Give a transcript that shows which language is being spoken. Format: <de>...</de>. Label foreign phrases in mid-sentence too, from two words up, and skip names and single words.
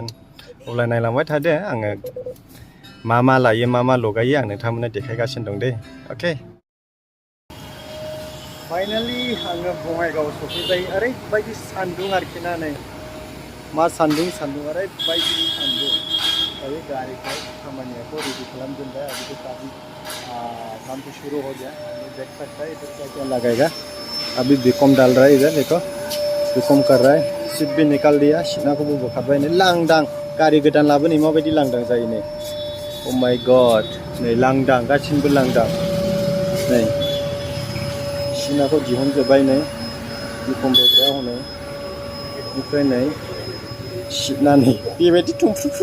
<brx>अब्ला नायलांबाय थादो, आङो मा लायो मा लगायो आं नोंथांमोननो देखायगासिनो दं दे। अके, फाइनालि आङो बङाइगाव सफैबाय। ओरैबायदि सान्दुं आरोखि ना। नै मा सान्दुं ओरैबायदि सान्दुं। दायो गारिखौ खामानियाखौ रेडि खालामजोबबाय।</brx> <hi>अभी काफी काम तो शुरू हो गया। देख सकता है इधर क्या लगेगा। अभी बीकॉम डाल रहा है इधर, देखो बीकॉम कर रहा है। सीट भी निकाल दिया,</hi> <brx>सिनाखौबो बोखारबाय। नै लांदां, गारि गोदान लाबोनाय माबायदि लांदां जायो नै।</brx> <en>oh my God,</en> <brx>नै लांदां, गासिबो लांदां। नै सिनाखौ दिहुनजोब्बाय। नै बीकॉम बोग्राया हनै। बेनिफ्राय नै सिटना नै बेबायदि थुमफ्रुफ्रु।</brx>